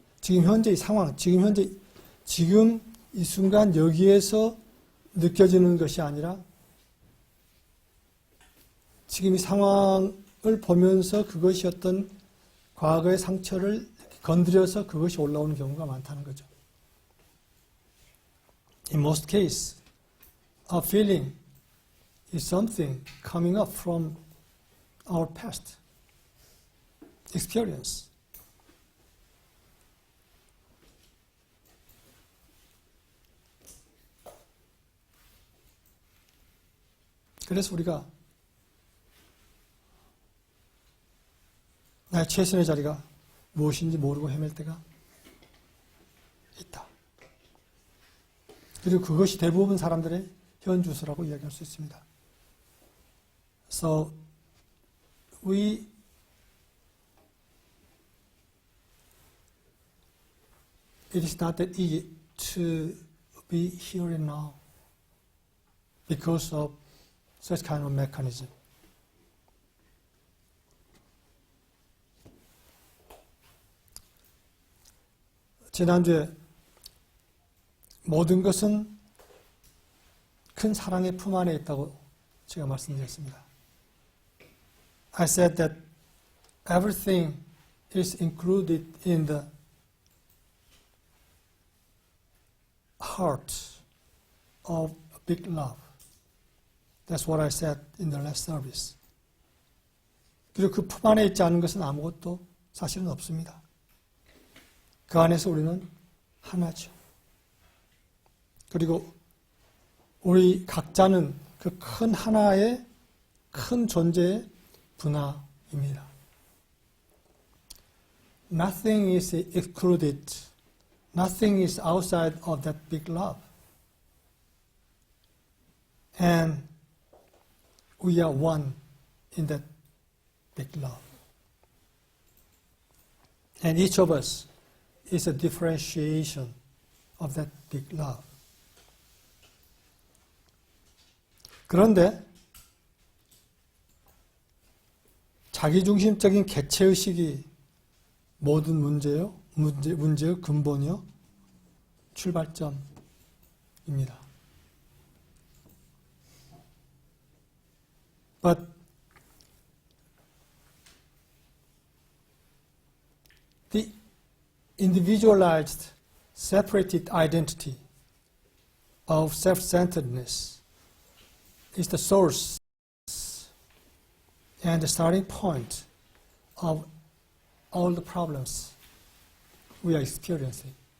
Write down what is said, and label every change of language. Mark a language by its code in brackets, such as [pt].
[ko] 지금 현재 이 상황, 지금 이 순간 여기에서 느껴지는 것이 아니라 지금 이 상황을 보면서 그것이 어떤 과거의 상처를 건드려서 그것이 올라오는 경우가 많다는 거죠. [en] In most cases, our feeling is something coming up from our past experience. [ko] 그래서 우리가 나의 최선의 자리가 무엇인지 모르고 헤맬 때가 있다. 그리고 그것이 대부분 사람들의 현주소라고 이야기할 수 있습니다. [en] So, it is not that easy to be here and now because of such kind of mechanism. [ko] 지난주에 모든 것은 큰 사랑의 품 안에 있다고 제가 말씀드렸습니다. [en] I said that everything is included in the heart of big love. That's what I said in the last service. [ko] 그리고 그 품 안에 있지 않은 것은 아무것도 사실은 없습니다. 그 안에서 우리는 하나죠. 그리고 우리 각자는 그 큰 하나의 큰 존재의 분화입니다. [en] Nothing is excluded. Nothing is outside of that big love. And we are one in that big love. And each of us is a differentiation of that big love. [ko] 그런데 자기중심적인 개체의식이 모든 문제의 근본이요, 출발점입니다. [en] But the individualized, separated identity of self-centeredness is the source and the starting point of all the problems we are experiencing.